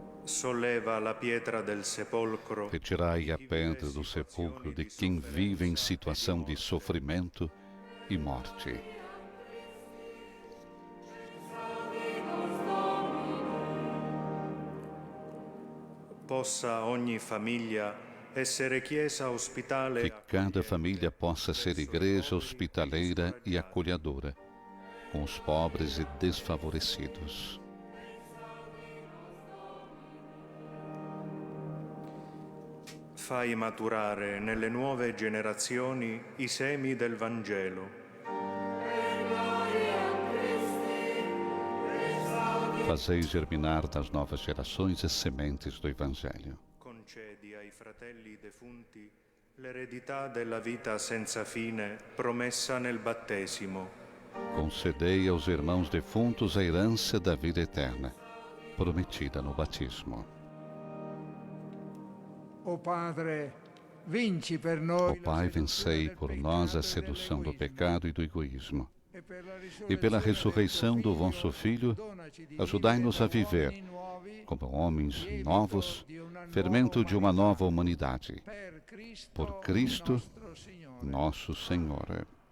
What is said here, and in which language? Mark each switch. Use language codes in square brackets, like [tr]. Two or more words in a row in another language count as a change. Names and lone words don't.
[it] solleva la pietra del sepolcro. [pt] Retirai a pedra do sepulcro de quem vive em situação de sofrimento e morte. [it] Possa ogni famiglia essere chiesa ospitale. [pt] Que cada família possa ser igreja hospitaleira e acolhedora, com os pobres e desfavorecidos. [it] Fai maturare nelle nuove generazioni i semi del Vangelo. [pt] Fazei germinar nas novas gerações as sementes do Evangelho. [it] Concedi ai fratelli defunti l'eredità della vita senza fine promessa nel battesimo. [pt] Concedei aos irmãos defuntos a herança da vida eterna, prometida no batismo. [it] O Padre, vinci per noi. [pt] Ó Pai, vencei por nós a sedução do pecado e do egoísmo. E pela ressurreição do vosso Filho, ajudai-nos a viver como homens novos, fermento de uma nova humanidade. Por Cristo, nosso Senhor.